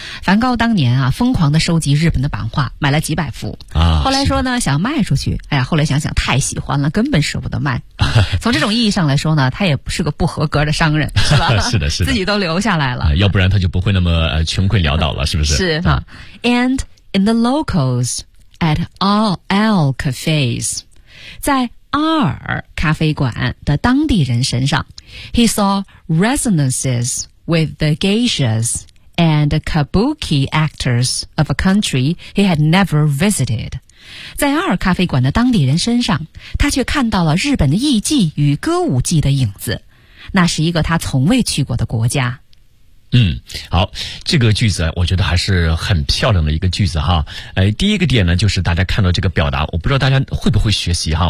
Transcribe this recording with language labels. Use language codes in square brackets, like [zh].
[zh] 梵高当年啊疯狂的收集日本的版画，买了几百幅啊，后来说呢想卖出去，哎呀，后来想想太喜欢了，根本舍不得卖。从这种意义上来说呢，他也是个不合格的商人，是吧？是的，是的，自己都留下来了，要不然他就不会那么穷困潦倒了，是不是？是哈。 [en] And in the locals at all cafes， [zh] 在阿尔咖啡馆的当地人身上 [en] ，he saw resonances with the geishas and kabuki actors of a country he had never visited。 [zh] 在阿尔咖啡馆的当地人身上，他却看到了日本的艺伎与歌舞伎的影子，那是一个他从未去过的国家。嗯，好，这个句子我觉得还是很漂亮的一个句子哈。哎，第一个点呢，就是大家看到这个表达，我不知道大家会不会学习哈。